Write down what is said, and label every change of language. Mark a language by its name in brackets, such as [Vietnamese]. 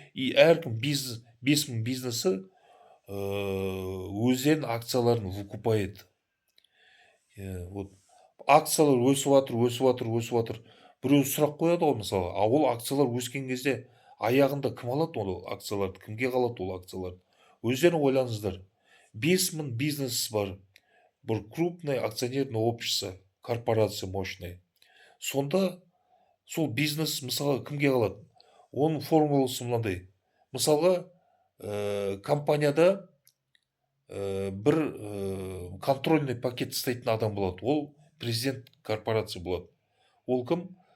[Kazakh] И әркім 5000 бизнесі өздерінің акцияларын выкупает. Вот, акциялар өсіп жатыр. Біреу сұрақ қояды ғой мысалы, ол акциялар өскен кезде аяғында кім алады ол акцияларды? Кімге қалады ол акцияларды? Өздерің ойлаңыздар. 5000 бизнес бар. [Russian] Бір крупное акционерное общество, корпорация мощная. [Kazakh] Сонда сол бизнес мысалға кімге қалады? Оның формуласы мынандай. Мысалға компанияда бір контрольный пакет ұстайтын адам болады. Ол президент корпорация болады. Ол кім?